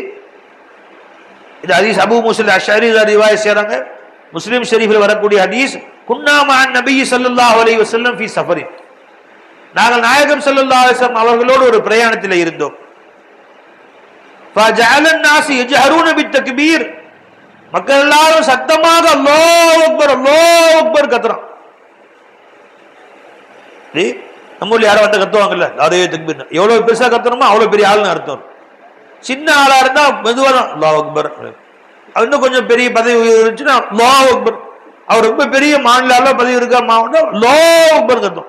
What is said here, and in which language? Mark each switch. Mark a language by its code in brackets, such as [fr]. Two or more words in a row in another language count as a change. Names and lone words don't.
[ta] இது ஹதீஸ் அபூ மூஸா அஷ்அரி ரிவாயத் செய்றாங்க. முஸ்லிம் ஷரீஃபில் வரக்கூடிய ஹதீஸ், [ar] كنا مع النبي صلى الله عليه وسلم في سفر, [ta] நாங்கள் நாயகம் [ar] صلى الله عليه وسلم [ta] அவர்களோடு ஒரு பிரயாணத்தில் இருந்தோம். [ar] ஃபஜஅல الناس يجهرون بالتكبير, [ta] மக்கள் எல்லாரும் சத்தமாக [ar] الله أكبر الله أكبر [ta] கத்துறான். நம்ம ஊர்ல யாரும் வந்து கத்துவாங்கல்ல, அதே தக்பீர், எவ்வளவு பெருசா கத்துறோமோ அவ்வளவு பெரிய ஆளுன்னு அர்த்தம். சின்ன ஆளா இருந்தா மெதுவா தான் [ar] الله أكبر, [ta] இன்னும் கொஞ்சம் பெரிய பதவி இருந்துச்சுன்னா [ar] الله أكبر, [ta] அவர் ரொம்ப பெரிய மாநில பதவி இருக்கா மாவட்டம் [ar] الله أكبر [ta] கத்தும்.